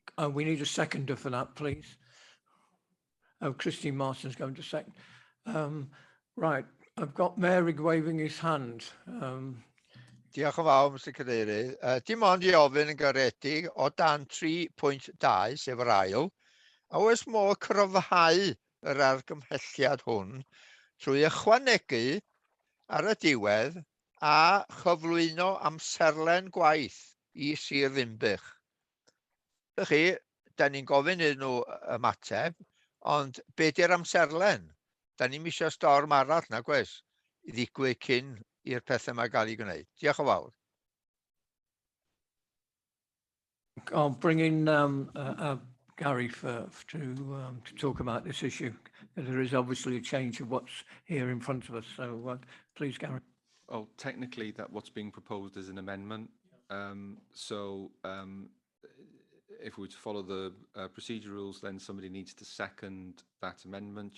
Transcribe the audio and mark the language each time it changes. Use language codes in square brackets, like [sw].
[en] We need a seconder for that, please. Oh, Christine Martin's going to second. Right, I've got Mary waving his hand. [cy] Diolch yn fawr, Mr Cadeirydd. Dim ond I ofyn yn garedig o dan 3.2, sef yr ail, a oes modd cryfhau yr argymhelliad hwn trwy ychwanegu ar y diwedd a chyflwyno amserlen gwaith I Sir Ddinbych. Felly, da ni'n gofyn iddyn nhw ymateb, ond be di'r amserlen? Da ni'n misio storm arall na gwes I ddigwydd cyn i'r pethau yma gael ei gwneud. Diolch yn fawr. [en] I'll bring in Gary to talk about this issue. There is obviously a change of what's here in front of us. So please, Gary. Oh, technically, what's being proposed is an amendment. If we were to follow the procedure rules, then somebody needs to second that amendment.